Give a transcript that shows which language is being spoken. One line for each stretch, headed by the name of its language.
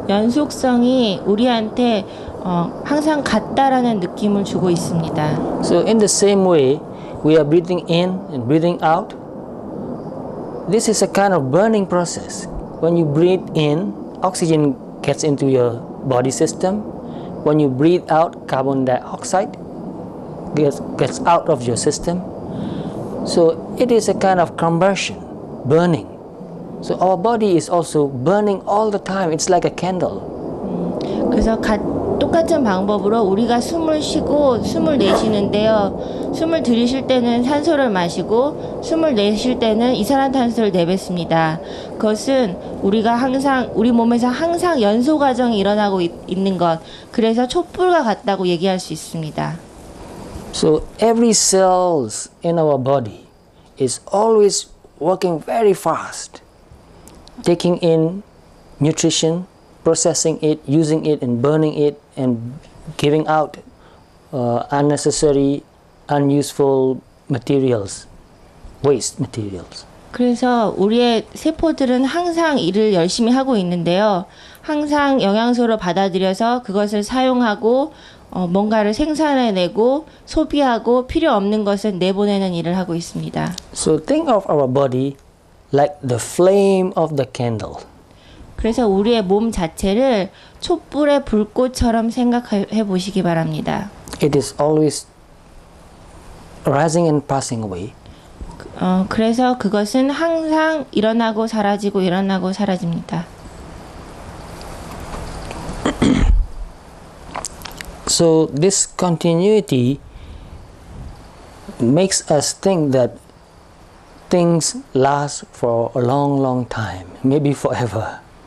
Korean: 연속성이 우리한테 항상 같다라는 느낌을 주고 있습니다.
English: So in the same way, we are breathing in and breathing out. This is a kind of burning process. When you breathe in, oxygen gets into your body system. When you breathe out, carbon dioxide gets out of your system. So it is a kind of combustion, burning. So our body is also burning all the time. It's like a candle.
Korean: 그래서 똑같은 방법으로 우리가 숨을 쉬고 숨을 내쉬는데요. 숨을 들이쉴 때는 산소를 마시고 숨을 내쉴 때는 이산화탄소를 내뱉습니다. 그것은 우리가 항상 우리 몸에서 항상 연소 과정이 일어나고 있는 것. 그래서 촛불과 같다고 얘기할 수 있습니다.
English: So every cells in our body is always working very fast, taking in nutrition, processing it, using it, and burning it, and giving out unnecessary, unuseful materials, waste materials.
Korean: 그래서 우리의 세포들은 항상 일을 열심히 하고 있는데요. 항상 영양소를 받아들여서 그것을 사용하고 뭔가를 생산해내고 소비하고 필요 없는 것을 내보내는 일을 하고 있습니다.
English: So think of our body like the flame of the candle.
Korean: 그래서 우리의 몸 자체를 촛불의 불꽃처럼 생각해 보시기 바랍니다.
English: It is always rising and passing away.
Korean: 그래서 그것은 항상 일어나고 사라지고 일어나고 사라집니다.
English: So this continuity makes us think that things last for a long time, maybe forever.